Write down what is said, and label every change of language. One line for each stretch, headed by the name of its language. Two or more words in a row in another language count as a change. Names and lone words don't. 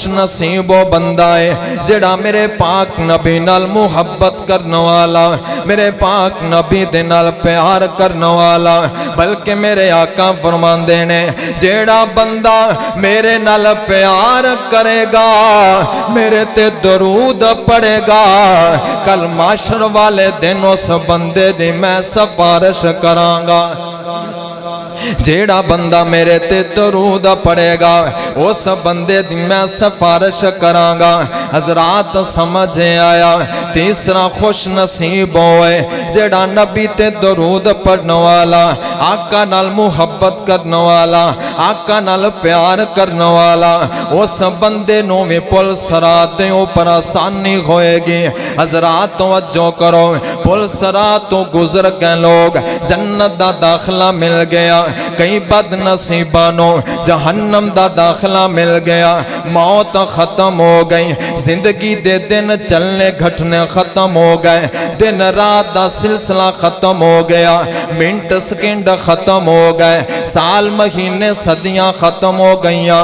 Punjabi: नसीब वो बंदा है जेड़ा मेरे पाक नबी नाल मुहब्बत करने वाला मेरे पाक नबी दे नाल प्यार करने वाला बल्कि मेरे आका फरमांदे ने जेड़ा बंदा मेरे नाल प्यार करेगा मेरे ते दरूद पढ़ेगा कल माशर वाले दिन उस बंदे दी मैं सिफारिश करांगा जेड़ा बंदा मेरे ते दरूद पढ़ेगा उस बंदे दी मैं सिफारिश करांगा हजरात समझ आया تیسرا خوش نصیب ہوئے جڑا نبی تے درود پڑھن والا، آقا نال محبت کرن والا، آقا نال پیار کرن والا، اس بندے نو بھی پل صراط دے اوپر آسانی ہوئے گی۔ حضرات توجہ کرو، پل صراط تو گزر گئے لوگ، جنت دا داخلہ مل گیا، کئی بد نصیبانوں جہنم دا داخلہ مل گیا، موت ختم ہو گئی، زندگی دے دن چلنے گھٹنے ختم ہو گئے، دن رات دا سلسلہ ختم ہو گیا، منٹ سکنڈ ختم ہو گئے، سال مہینے صدیاں ختم ہو گئیاں۔